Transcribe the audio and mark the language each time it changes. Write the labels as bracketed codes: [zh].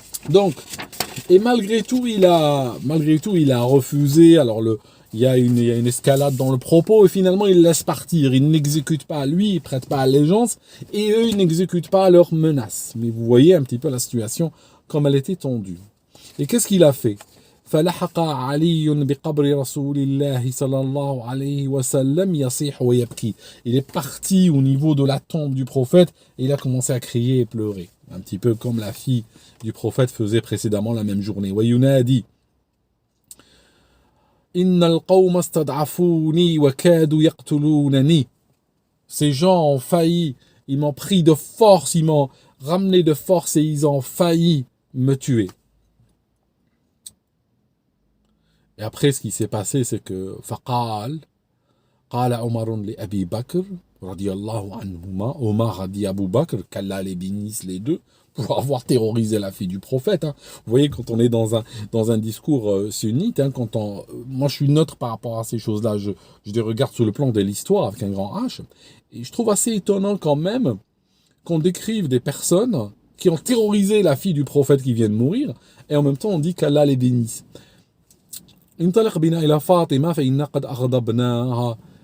[fr] Donc, et malgré tout, il a refusé. Alors, il y a une escalade dans le propos, et finalement, il laisse partir. Il n'exécute pas, lui, il prête pas allégeance, et eux, ils n'exécutent pas leurs menaces. Mais vous voyez un petit peu la situation, comme elle était tendue. Et qu'est-ce qu'il a fait? [ar] فلحق علي بقبر رسول الله صلى الله عليه وسلم يصيح ويبكي. [fr] Il est parti au niveau de la tombe du prophète et il a commencé à crier et pleurer. Un petit peu comme la fille du prophète faisait précédemment la même journée. [ar] وينادي إن القوم استضعفوني وكادوا يقتلونني. [fr] Ces gens ont failli, ils m'ont pris de force, ils m'ont ramené de force et ils ont failli me tuer. Et après, ce qui s'est passé, c'est que [ar] فقال قال عمر لأبي بكر رضي الله عنهما. [fr] Omar a dit à Abu Bakr, qu'Allah les bénisse les deux, pour avoir terrorisé la fille du prophète. Vous voyez, quand on est dans un discours sunnite, moi je suis neutre par rapport à ces choses-là, je les regarde sur le plan de l'histoire avec un grand H, et je trouve assez étonnant quand même qu'on décrive des personnes qui ont terrorisé la fille du prophète qui vient de mourir, et en même temps on dit qu'Allah les bénisse. [ar] انطلق بنا إلى فاطمة فإنا قد أغضبناها.